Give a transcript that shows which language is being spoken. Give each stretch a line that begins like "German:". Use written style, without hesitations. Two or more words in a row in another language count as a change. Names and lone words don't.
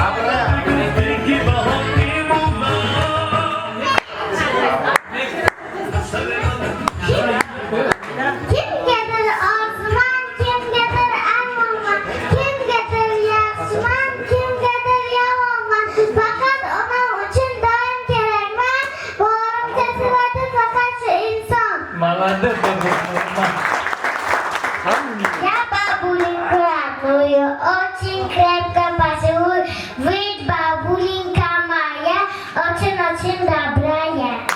Uzbek: Kimgadir osmon, kimgadir amonman, kimgadir yaxshiman, kimgadir yomonman. Faqat onam uchun doim kerakman. Borimcha sifati faqat shu inson.
Russian: Молодец, Я бабуленька, твою очень крепко поцелуй. Ведь бабуленька моя очень-очень добрая.